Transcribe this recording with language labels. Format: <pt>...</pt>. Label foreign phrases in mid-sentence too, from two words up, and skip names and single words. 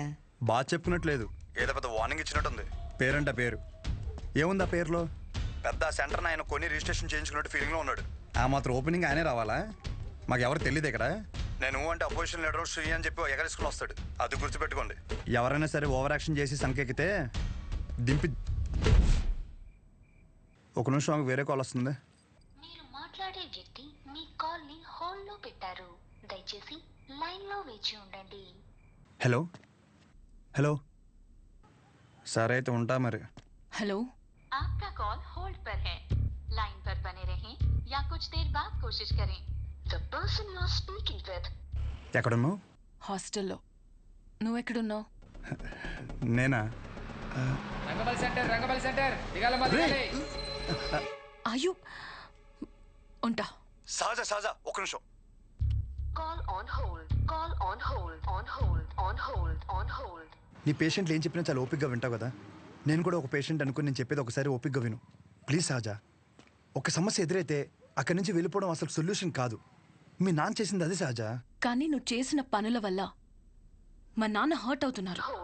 <te>బాగా చెప్పుకున్నట్లేదు ఏదో పెద్ద వార్నింగ్ ఇచ్చినట్టుంది పేరంట పేరు ఏముంది ఆ పేరులో పెద్ద సెంటర్ ఆయన కొన్ని రిజిస్ట్రేషన్ చేయించుకున్నట్టు ఫీలింగ్లో ఉన్నాడు ఆ మాత్రం ఓపెనింగ్ ఆయనే రావాలా మాకు ఎవరు తెలియదు ఇక్కడ నేను అంటే</te> <en>opposition leader</en> <te>శ్రీ అని చెప్పి ఎగరేసుకుని వస్తాడు అది గుర్తుపెట్టుకోండి ఎవరైనా సరే</te> <en>over action</en> <te>చేసి సంకెక్కితే దింపి ఒక నిమిషం మాకు వేరే కాల్ వస్తుంది మీరు మాట్లాడే వ్యక్తి మీ కాల్ ని హోల్డ్ లో పెట్టారు దయచేసి లైన్ లో వేచి ఉండండి హలో హలో సరే అయితే ఉంటా మరి హలో</te> <hi>आपका कॉल होल्ड पर है लाइन पर बने रहें या कुछ देर बाद कोशिश करें</hi> <en>the person you are speaking with</en> <te>ఎక్కడున్నావు హాస్టల్లో నువ్వెక్కడున్నావు నేనా రంగబలి సెంటర్ అయ్యో ఉంటా సహజ సహజ ఒక నిమిషం</te> <en>call on hold call on hold on hold on hold on hold</en> <te>నీ పేషెంట్లు ఏం చెప్పినా చాలా ఓపిక్గా వింటావు కదా నేను కూడా ఒక పేషెంట్ అనుకుని నేను చెప్పేది ఒకసారి ఓపిక్గా విను ప్లీజ్ సహజ ఒక సమస్య ఎదురైతే అక్కడి నుంచి వెళ్ళిపోవడం అసలు సొల్యూషన్ కాదు మీ నాన్న చేసింది అదే సహజ కానీ నువ్వు చేసిన పనుల వల్ల మా నాన్న హర్ట్ అవుతున్నారు</te>